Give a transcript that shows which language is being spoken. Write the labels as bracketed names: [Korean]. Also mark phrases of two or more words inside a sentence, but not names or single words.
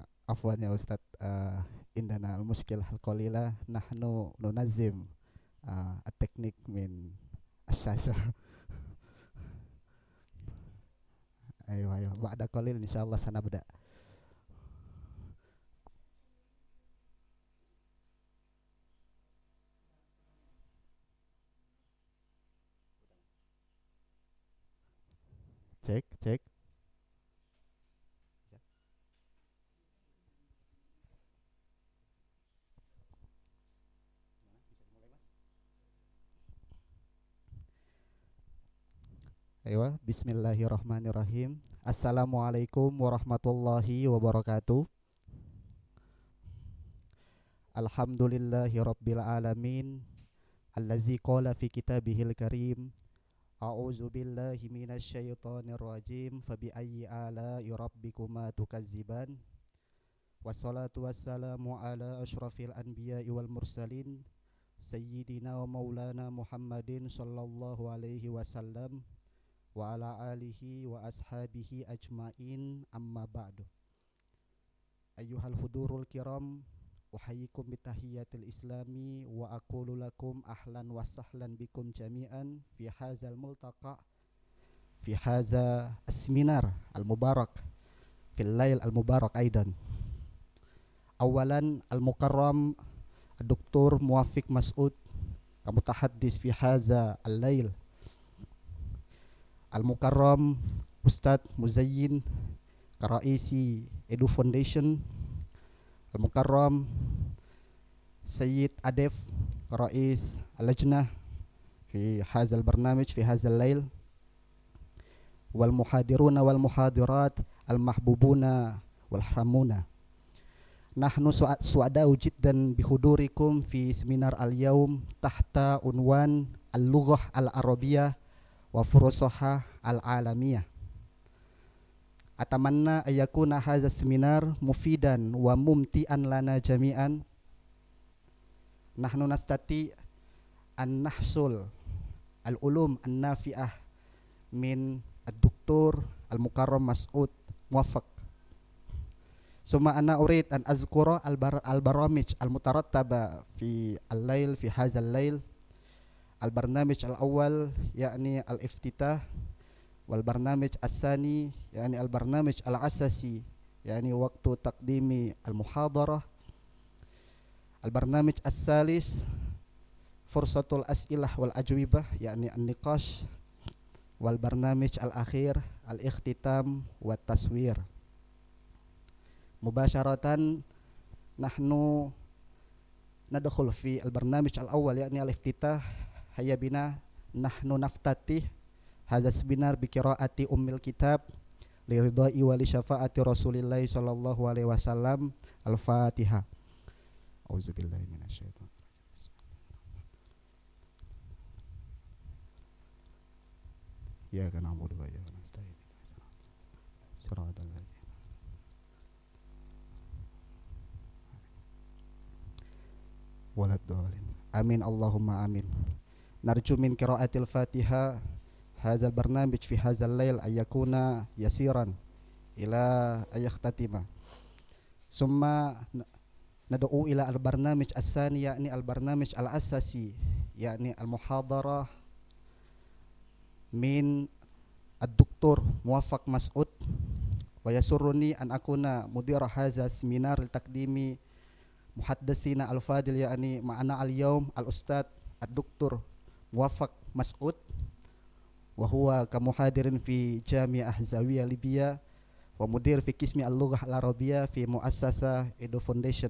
[Arabic] عفوا يا أستاذ, عندنا المشكلة القليلة نحن ننظم التكنيك من الشاشة. [Indonesian] Ayo ayo [Arabic] بعد قليل إن شاء الله سنبدأ. Cek cek. [Indonesian] Ayo, [Arabic] بسم الله الرحمن الرحيم. السلام عليكم ورحمة الله وبركاته. الحمد لله رب العالمين. الذي قال في كتابه الكريم. أعوذ بالله من الشيطان الرجيم. فبأي آلاء ربكما تكذبان. والصلاة والسلام على أشرف الأنبياء والمرسلين. سيدنا ومولانا محمد صلى الله عليه وسلم وعلى آله وأصحابه أجمعين, أما بعد. أيها الحضور الكرام، أحييكم بتحية الإسلام وأقول لكم أهلا وسهلا بكم جميعا في هذا الملتقى، في هذا السمينار المبارك، في الليل المبارك أيضا. أولا المكرم د. Muwafiq Mas'ud, كمتحدث في هذا الليل. Al-Mukarram Ustadz Muzayyin, Karaisi Edu Foundation. المكرم سيد Adef، رئيس اللجنة في هذا البرنامج في هذا الليل. والمحاضرون والمحاضرات المحبوبون والحاضرون. نحن سعداء جدا بحضوركم في سمينار اليوم تحت عنوان اللغة العربية وفرصها العالمية. أتمنى أن يكون هذا سمينار مفيدا وممتعا لنا جميعا. نحن نستطيع أن نحصل العلوم النافعة من الدكتور المكرم Mas'ud Muwafiq. ثم أنا أريد أن أذكر البرامج المترتبة في الليل، في هذا الليل. البرنامج الأول يعني الافتتاح، والبرنامج الثاني يعني البرنامج الأساسي يعني وقت تقديم المحاضرة. البرنامج الثالث فرصة الأسئلة والأجوبة يعني النقاش. والبرنامج الأخير الاختتام وتصوير. مباشرة نحن ندخل في البرنامج الأول يعني الافتتاح. هيا بنا نحن نفتتح هذا سمينار بقراءة أم الكتاب لرضا ولشفاعة رسول الله صلى الله عليه وسلم. Al-Fatihah. أعوذ بالله من الشيطان الرجيم. إياك نعبد وإياك نستعين. صراط الذين ولا الضالين. آمين اللهم آمين. نرجو من قراءة الفاتحة هذا البرنامج في هذا الليل أن يكون يسيرا إلى أن يختتم. ثم ندعو إلى البرنامج الثاني يعني البرنامج الأساسي يعني المحاضرة من الدكتور Muwafiq Mas'ud. ويسرني أن أكون مدير هذا سمينار لتقديم محدثنا الفاضل يعني معنا اليوم الأستاذ الدكتور Muwafiq Mas'ud وهو كمحاضر في جامعة Zawiyah Libya ومدير في قسم اللغة العربية في مؤسسة Edu Foundation.